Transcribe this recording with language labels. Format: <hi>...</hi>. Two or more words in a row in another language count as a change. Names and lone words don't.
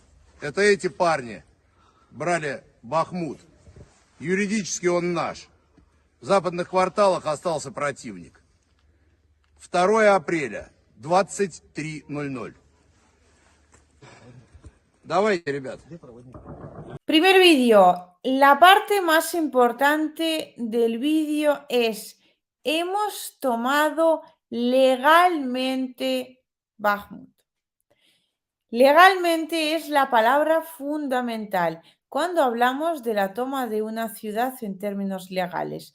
<ru>Это эти парни брали Бахмут. Юридически он наш. В западных кварталах остался противник. 2 апреля, 23:00. Давайте, ребят.</ru> <es>Primer vídeo. La parte más importante del vídeo es: hemos tomado legalmente Bakhmut. Legalmente es la palabra fundamental cuando hablamos de la toma de una ciudad en términos legales.</es>